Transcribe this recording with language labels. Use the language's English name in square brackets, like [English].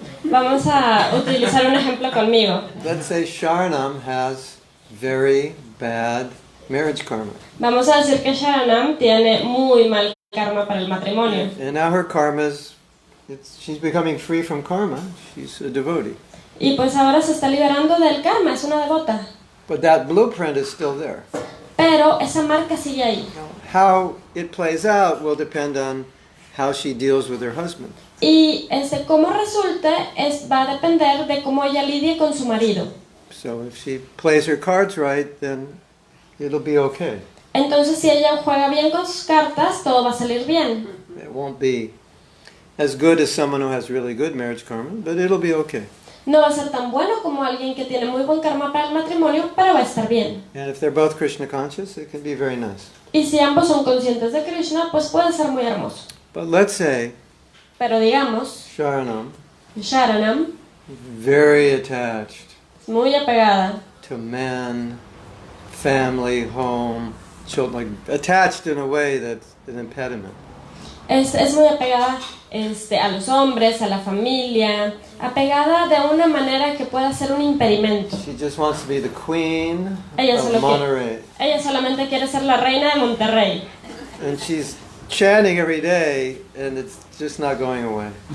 [Spanish] Vamos a utilizar un ejemplo conmigo. [English] Let's say Sharanam has very bad marriage karma. [Spanish] Vamos a decir que Sharanam tiene muy mal karma para el matrimonio. [English] And now her karma's, she's becoming free from karma. She's a devotee. [Spanish] Y pues ahora se está liberando del karma, es una devota. [English] But that blueprint is still there. [Spanish] Pero esa marca sigue ahí. [English] How it plays out will depend on how she deals with her husband. [Spanish] Y cómo resulte va a depender de cómo ella lidie con su marido. [English] So if she plays her cards right, then it'll be okay. [Spanish] Entonces si ella juega bien con sus cartas, todo va a salir bien. [English] It won't be as good as someone who has really good marriage karma, but it'll be okay. [Spanish] No va a ser tan bueno como alguien que tiene muy buen karma para el matrimonio, pero va a estar bien. [English] And if they're both Kṛṣṇa conscious, it can be very nice. [Spanish] Y si ambos son conscientes de Krishna, pues puede ser muy hermoso. [English] But let's say [Spanish] Pero digamos, [English] Sharanam, [Spanish] Sharanam [English] very attached [Spanish] muy apegada [English] to men, family, home, children, like attached in a way that's an impediment. [Spanish] es muy apegada a los hombres, a la familia, apegada de una manera que pueda ser un impedimento. [English] She just wants to be the queen [Spanish] Ella, [English] of Monterey. [Spanish] ella solamente quiere ser la reina de Monterrey. [English] And she's chanting every day, and it's just not going away.